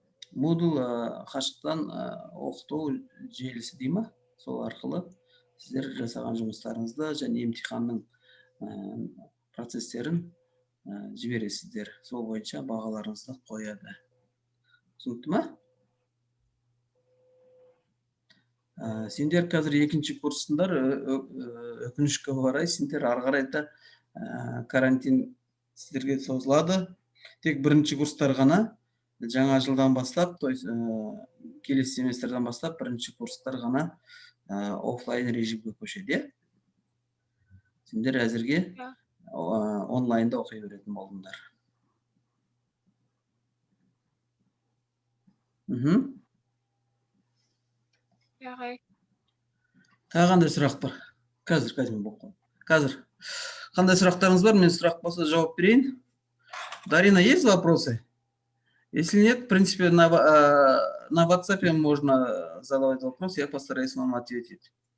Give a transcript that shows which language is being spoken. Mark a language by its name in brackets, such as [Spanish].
[Kazakh] Moodle қашықтан оқыту желісі дей ма? Сол арқылы сіздер жасаған жұмыстарыңызды және емтиханның процестерін жібересіздер. Сол бойынша бағаларыңызды қояды. Түсінікті ма? Сендер қазір екінші курсындар, өкінішке орай сендер ары қарай да карантин сіздерге созылады. Тек бірінші курстар ғана жаңа жылдан бастап, [Russian] то есть [Kazakh] келесі семестрден бастап бірінші курстар ғана офлайн режимге көшеді. Сендер әзірге онлайнда оқи беретін болдыңдар. Тағы қандай сұрақ бар? Қазір қандай сұрақтарыңыз бар? Мен сұрақ болса жауап берейін. [Russian] Дарина, есть вопросы? Если нет, в принципе, на WhatsApp можно задавать вопрос, я постараюсь вам ответить.